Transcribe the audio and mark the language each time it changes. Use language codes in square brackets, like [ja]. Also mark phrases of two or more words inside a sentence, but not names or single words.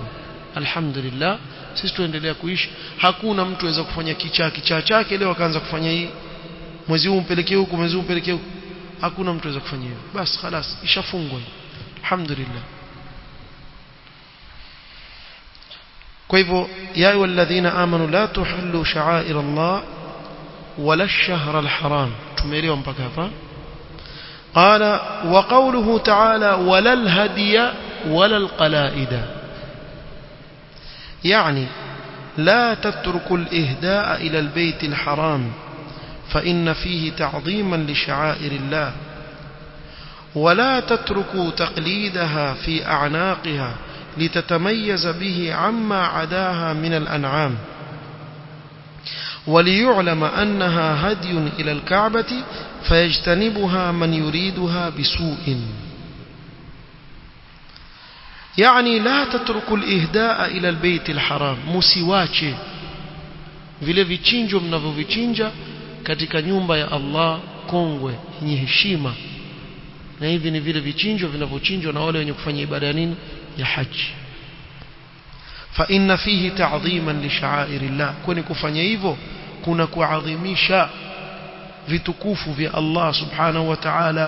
[sw] Alhamdulillah, sisi tuendelea kuishi. Hakuna mtu aweza kufanya kichaa chake leo akaanza kufanya hii, mwezi huu mpelekee huku, mwezi huu mpelekee huku. Hakuna mtu aweza kufanya hivyo. Bas خلاص ishafungwa. Alhamdulillah. Kwa hivyo [ar] يا أيها الذين آمنوا لا تحلوا شعائر الله ولا الشهر الحرام. [sw] Tumeelewa mpaka hapa. [ar] قال وقوله تعالى ولا الهدي ولا القلائد، يعني لا تترك الإهداء إلى البيت الحرام فإن فيه تعظيما لشعائر الله، ولا تتركوا تقليدها في أعناقها لتتميز به عما عداها من الأنعام، وليعلم أنها هدي إلى الكعبة فيجتنبها من يريدها بسوء. يعني لا تترك الإهداء إلى البيت الحرام، [sw] musiwache vile vichinjo mnavyovichinja katika nyumba ya Allah kongwe yenye heshima, na hivi ni vile vichinjo vinavyochinjwa na wale wenye kufanya ibada ya nini, ya haji. [ar] فإن فيه تعظيما لشعائر الله, [sw] kwani kufanya hivyo kuna kuadhimisha vitukufu vya Allah [ar] سبحانه وتعالى.